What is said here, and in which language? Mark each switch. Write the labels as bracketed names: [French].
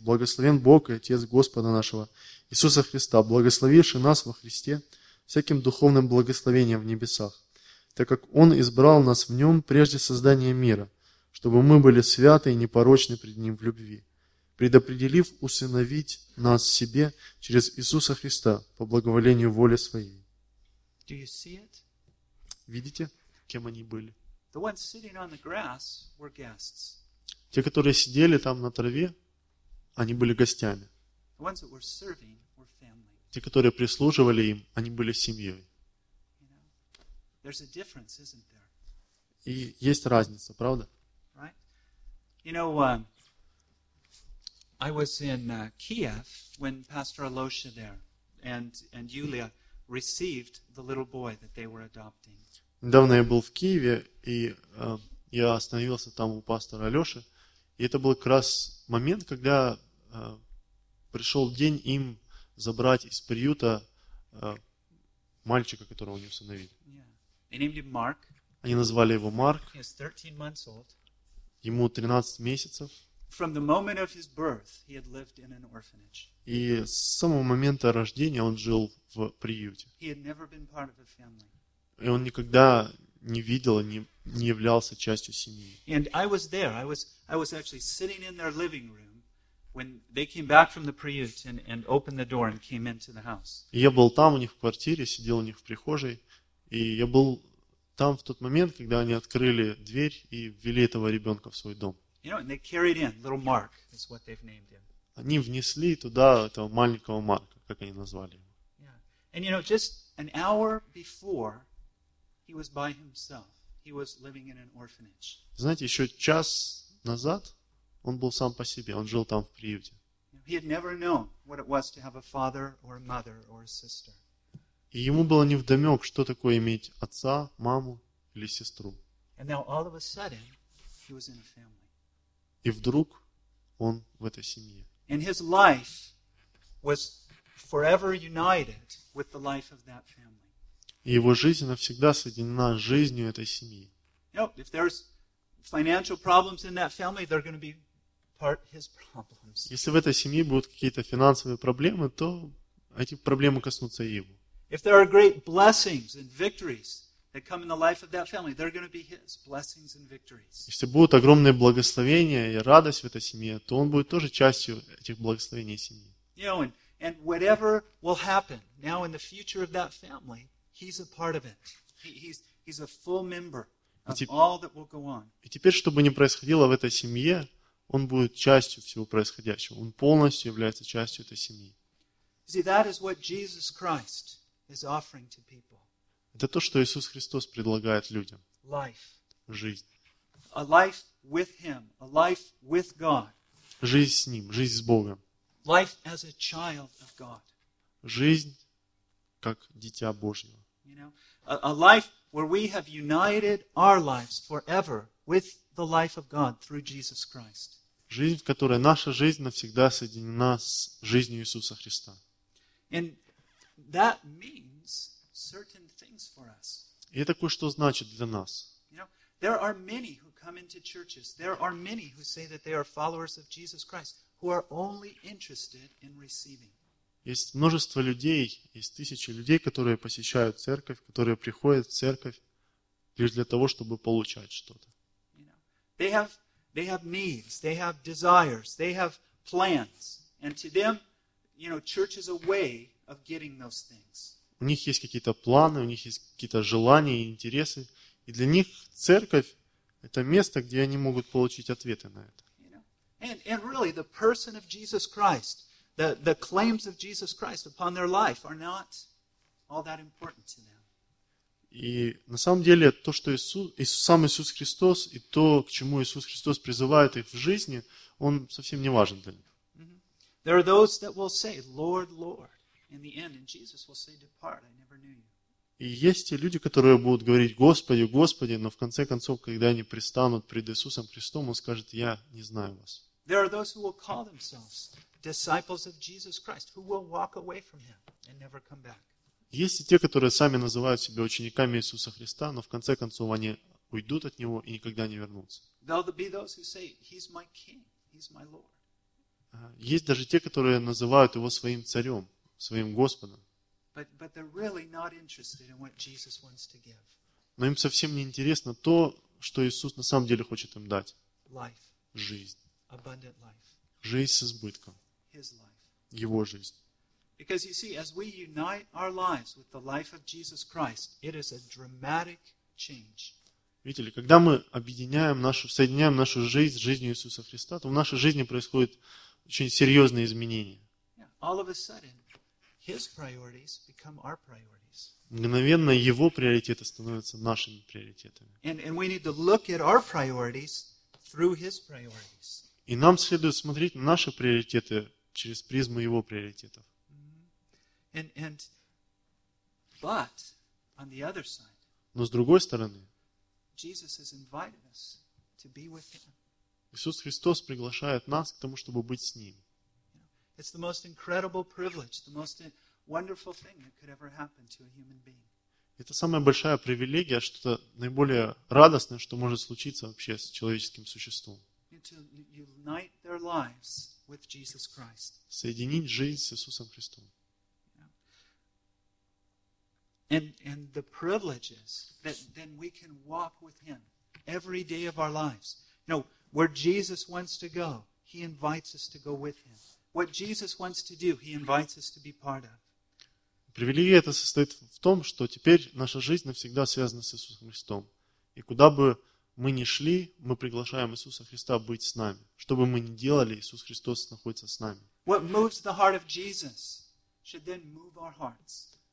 [Russian] Благословен Бог и Отец Господа нашего Иисуса Христа, благословивший нас во Христе всяким духовным благословением в небесах, так как Он избрал нас в Нем прежде создания мира, чтобы мы были святы и непорочны пред Ним в любви, предопределив усыновить нас себе через Иисуса Христа по благоволению воли Своей. [English] Do you see it? [Russian] Видите, кем они были? [English] The ones sitting on the grass were guests. [Russian] Те, которые сидели там на траве, они были гостями. [English] The ones that were serving were family. [Russian] Те, которые прислуживали им, они были семьей. [English] You know, there's a difference, isn't there? [Russian] И есть разница, правда? [English] You know, I was in Kiev when Pastor Alosha there and Yulia received the little boy that they were adopting. [Russian] Недавно я был в Киеве, и я остановился там у пастора Алёши, и это был как раз момент, когда пришел день им забрать из приюта мальчика, которого они усыновили. [English] Yeah. They named him Mark. [Russian] Они назвали его Марк. [English] He is 13 months old. [Russian] Ему 13 месяцев. [English] From the moment of his birth, he had lived in an orphanage. [Russian] И с самого момента рождения он жил в приюте. [English] He had never been part of a family. [Russian] И он никогда не видел, не являлся частью семьи. [English] And I was there. I was actually sitting in their living room when they came back from the priute and opened the door and came into the house. [Russian] И я был там у них в квартире, сидел у них в прихожей, и я был там в тот момент, когда они открыли дверь и ввели этого ребенка в свой дом. [English] You know, and they carried in little Mark, is what they've named him. [Russian] Они внесли туда этого маленького Марка, как они назвали его. [English] Yeah. And you know, just an hour before, he was by himself. He was living in an orphanage. [Russian] Знаете, еще час назад он был сам по себе. Он жил там в приюте. [English] He had never known what it was to have a father or a mother or a sister. [Russian] И ему было невдомек, что такое иметь отца, маму или сестру. [English] And now, all of a sudden, he was in a family. [Russian] И вдруг он в этой семье. [English] And his life was forever united with the life of that family. [Russian] И его жизнь навсегда соединена с жизнью этой семьи. [English] If there's financial problems in that family, they're going to be part his problems. [Russian] Если в этой семье будут какие-то финансовые проблемы, то эти проблемы коснутся и его. [English] If there are great blessings and victories that come in the life of that family, they're going to be his blessings and victories. [Russian] Если будут огромные благословения и радость в этой семье, то он будет тоже частью этих благословений семьи. [English] And whatever will happen now in the future of that family, he's a part of it. He's a full member of all that will go on. [Russian] И теперь, что бы ни происходило в этой семье, он будет частью всего происходящего. Он полностью является частью этой семьи. [English] See, that is what Jesus Christ is offering to people. [Russian] Это то, что Иисус Христос предлагает людям. [English] Life. [Russian] Жизнь. [English] A life with him, a life with God. [Russian] Жизнь с ним, жизнь с Богом. [English] Life as a child of God. [Russian] Жизнь как дитя Божьего. [English] You know, a life where we have united our lives forever with the life of God through Jesus Christ. [Russian] Жизнь, в которой наша жизнь навсегда соединена с жизнью Иисуса Христа. [English] And that means certain things for us. [Russian] И это кое-что значит для нас. [English] You know, there are many who come into churches. There are many who say that they are followers of Jesus Christ who are only interested in receiving. [Russian] Есть множество людей, есть тысячи людей, которые посещают церковь, которые приходят в церковь лишь для того, чтобы получать что-то. [English] They have needs, they have desires, they have plans. And to them, you know, church is a way of getting those things. [Russian] У них есть какие-то планы, у них есть какие-то желания и интересы. И для них церковь – это место, где они могут получить ответы на это. [English] And really, the person of Jesus Christ, the claims of Jesus Christ upon their life are not all that important to them. [Russian] И на самом деле, то, что сам Иисус Христос и то, к чему Иисус Христос призывает их в жизни, он совсем не важен для них. [English] There are those that will say, Lord, Lord, in the end, and Jesus will say, depart, I never knew you. [Russian] И есть те люди, которые будут говорить, Господи, Господи, но в конце концов, когда они пристанут пред Иисусом Христом, он скажет, я не знаю вас. [English] There are those who will call themselves disciples of Jesus Christ, who will walk away from him and never come back. [Russian] Есть и те, которые сами называют себя учениками Иисуса Христа, но в конце концов они уйдут от него и никогда не вернутся. [English] There'll be those who say, he's my king, he's my Lord. [Russian] Есть даже те, которые называют его своим царем, своим Господом. [English] But they're really not interested in what Jesus wants to give. [Russian] Но им совсем не интересно то, что Иисус на самом деле хочет им дать. [English] Life. [Russian] Жизнь. [English] Abundant life. [Russian] Жизнь с избытком. [English] His life. [Russian] Его жизнь. [English] Because you see, as we unite our lives with the life of Jesus Christ, it is a dramatic change. [Russian] Видите ли, когда мы объединяем нашу, соединяем нашу жизнь с жизнью Иисуса Христа, то в нашей жизни происходят очень серьезные изменения. [English] All of a sudden, his priorities become our priorities. [Russian] Мгновенно его приоритеты становятся нашими приоритетами. [English] And we need to look at our priorities through his priorities. [Russian] И нам следует смотреть на наши приоритеты через призму его приоритетов. [English] But on the other side, [Russian] но с другой стороны, [English] Jesus has invited us to be with him. [Russian] Иисус Христос приглашает нас к тому, чтобы быть с Ним. [English] It's the most incredible privilege, the most wonderful thing that could ever happen to a human being. [Russian] Это самая большая привилегия, что-то наиболее радостное, что может случиться вообще с человеческим существом. [English] To unite their lives with Jesus Christ. [Russian] Соединить жизнь с Иисусом Христом. [English] And the privileges that then we can walk with him every day of our lives. You know, where Jesus wants to go, he invites us to go with him. What Jesus wants to do, he invites us to be part of. [Russian] Привилегия эта состоит в том, что теперь наша жизнь навсегда связана с Иисусом Христом. И куда бы мы ни шли, мы приглашаем Иисуса Христа быть с нами. Что бы мы ни делали, Иисус Христос находится с нами. [English] What moves the heart of Jesus should then move our hearts.